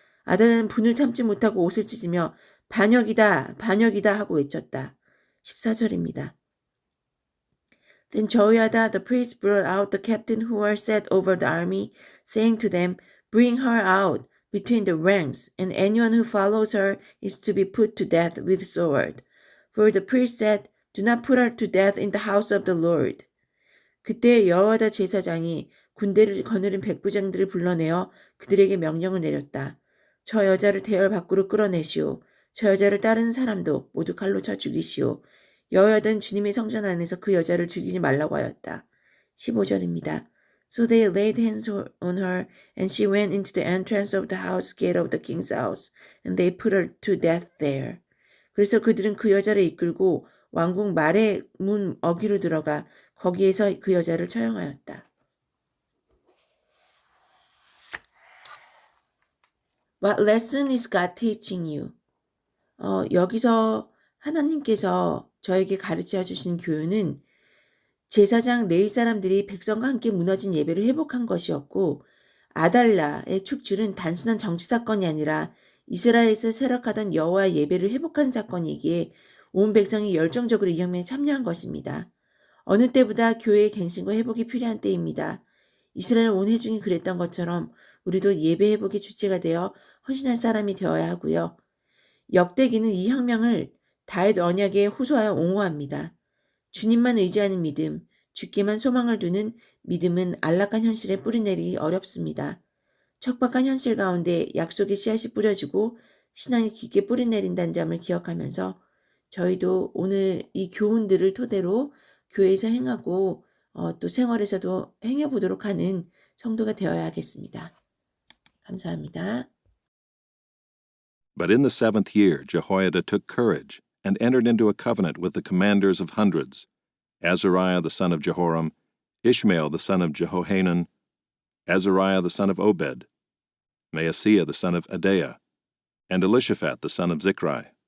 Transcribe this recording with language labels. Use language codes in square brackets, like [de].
[ko] 아달랴는 분을 참지 못하고 옷을 찢으며 반역이다, 반역이다 하고 외쳤다. 14절입니다. [en] Then Jehoiada the priest brought out the captain who were set over the army, saying to them, Bring her out between the ranks, and anyone who follows her is to be put to death with sword. For the priest said, Do not put her to death in the house of the Lord. [ko] 그때 여호와다 제사장이 군대를 거느린 백부장들을 불러내어 그들에게 명령을 내렸다. 저 여자를 대열 밖으로 끌어내시오. 저 여자를 따르는 사람도 모두 칼로 쳐 죽이시오. 여호야다는 주님의 성전 안에서 그 여자를 죽이지 말라고 하였다. 15절입니다. [en] So they laid hands on her, and she went into the entrance of the house gate of the king's house, and they put her to death there. [ko] 그래서 그들은 그 여자를 이끌고 왕궁 말의 문 어귀로 들어가 거기에서 그 여자를 처형하였다. [en] What lesson is God teaching you? [ko] 여기서 하나님께서 저에게 가르쳐 주신 교훈은 제사장 레위 사람들이 백성과 함께 무너진 예배를 회복한 것이었고 아달랴의 축출은 단순한 정치 사건이 아니라 이스라엘에서 쇠락하던 여호와의 예배를 회복한 사건이기에 온 백성이 열정적으로 이 혁명에 참여한 것입니다. 어느 때보다 교회의 갱신과 회복이 필요한 때입니다. 이스라엘 온 회중이 그랬던 것처럼 우리도 예배 회복의 주체가 되어 헌신할 사람이 되어야 하고요. 역대기는 이 혁명을 다윗 언약에 호소하여 옹호합니다. 주님만 의지하는 믿음, 주께만 소망을 두는 믿음은 안락한 현실에 뿌리내리기 어렵습니다. 척박한 현실 가운데 약속의 씨앗이 뿌려지고 신앙이 깊게 뿌리내린다는 점을 기억하면서 저희도 오늘 이 교훈들을 토대로 교회에서 행하고 또 생활에서도 행해보도록 하는 성도가 되어야 하겠습니다. 감사합니다. [en] But in the 7th year Jehoiada took courage, and entered into a covenant with the commanders of hundreds, Azariah the son of Jehoram, Ishmael the son of Jehohanan, Azariah the son of Obed, Maaseiah the son of Adaiah, and Elishaphat the son of Zichri.